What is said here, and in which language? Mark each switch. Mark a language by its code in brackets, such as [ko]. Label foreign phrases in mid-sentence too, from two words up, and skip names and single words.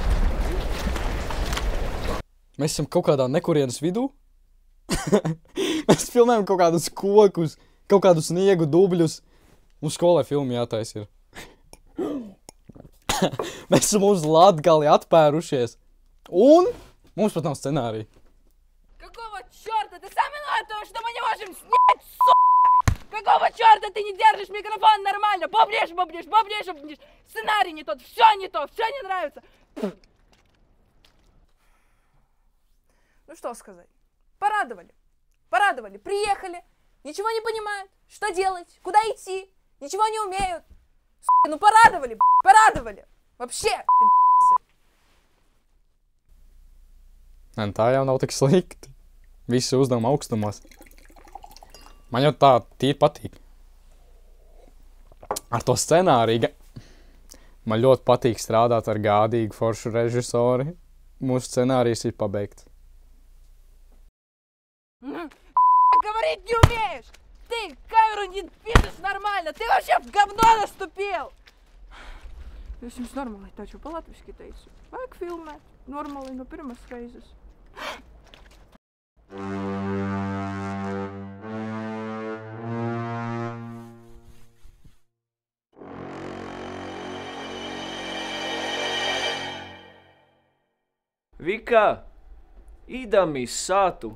[lv] Mēs esam kaut kādā nekurienes vidū. Mēs filmējam kaut kādus kokus, kaut kādu sniegu dubļus. Mums skolai filmi jātais ir. Mēs esam uz Latgali atpērušies. Un mums pat nav сценария. [ru] Какого черта? Ты сам виноват, потому что мы не можем снять, сука! Какого черта ты не держишь микрофон нормально? Бубнишь. Сценарий не тот, все не нравится. Ну что сказать? Порадовали, приехали, ничего не понимают, что делать, куда идти, ничего не умеют. Сука, ну порадовали. Вообще, [lv] Tā jau nav tik slikti. Visi uzdevumi augstumos. Man jau tā tīri patīk. Ar to scenāriju. Man ļoti patīk strādāt ar gādīgu foršu režisori. Mūsu scenārijs ir pabeigts. [ru] говорить не умеешь. Ты камеру не пишешь нормально, ты вообще в говно наступил. [lv] Es jums normāli taču pa latviski teicu. Vajag filmēt normāli no pirmas reizes. Vika, idam iz sātu.